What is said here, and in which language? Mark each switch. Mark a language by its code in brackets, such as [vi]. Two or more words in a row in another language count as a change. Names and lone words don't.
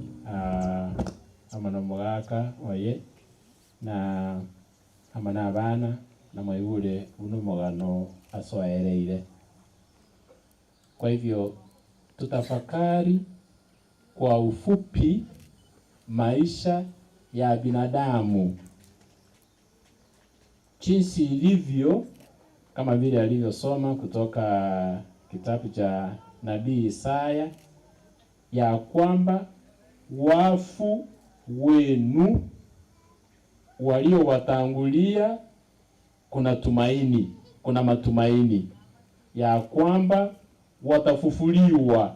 [guz] amano mugaka oye na amana abana na mwaibule uno mugano asoereire. [sw] Kwa hivyo tutafakari kwa ufupi maisha ya binadamu jinsi ilivyo, kama vile alivyosoma kutoka kitabu cha nabii Isaya ya kwamba wafu wenu waliowatangulia kuna tumaini, kuna matumaini ya kwamba watafufuliwa.